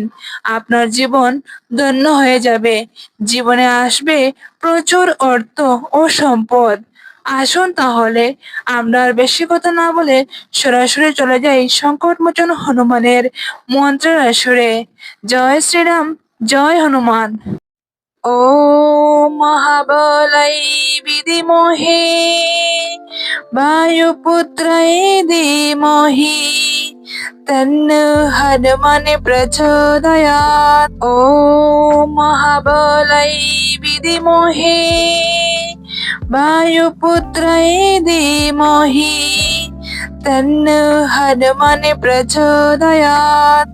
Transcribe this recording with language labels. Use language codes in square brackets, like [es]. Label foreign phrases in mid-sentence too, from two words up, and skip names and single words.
[bn] আপনার জীবন ধন্য হয়ে যাবে, জীবনে আসবে প্রচুর অর্থ ও সম্পদ। আসুন তাহলে আমরা আর বেশি কথা না বলে সরাসরি চলে যাই সংকটমোচন হনুমানের মন্ত্রের আসরে। জয় শ্রীরাম জয় হনুমান। [sa] ॐ महाबलै विद्महे वायुपुत्रै धीमहि तन्नो हनुमान् प्रचोदयात्। ॐ महाबलै विद्महे वायुपुत्रै धीमहि तन्नो हनुमान् प्रचोदयात्।